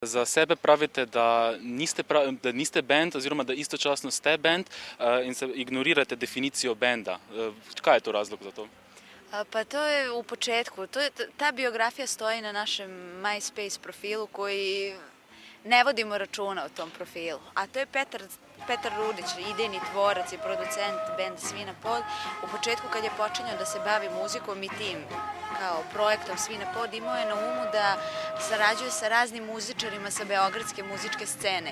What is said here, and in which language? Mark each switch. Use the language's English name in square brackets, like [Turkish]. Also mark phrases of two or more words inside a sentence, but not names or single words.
[Slovenian] Za sebe pravite, da niste bend oziroma da istočasno ste bend in se ignorirate definicijo benda. Kaj je to razlog za to? [Serbian] Pa to je u početku. Ta biografija stoji na našem MySpace profilu koji ne vodimo računa o tom profilu. A to je Petar Rudić, idejni tvorac i producent benda Svina Pod. U početku kad je počinjao da se bavi muzikom i tim kao projektom Svina Pod, imao je na umu da sarađuje sa raznim muzičarima sa beogradske muzičke scene.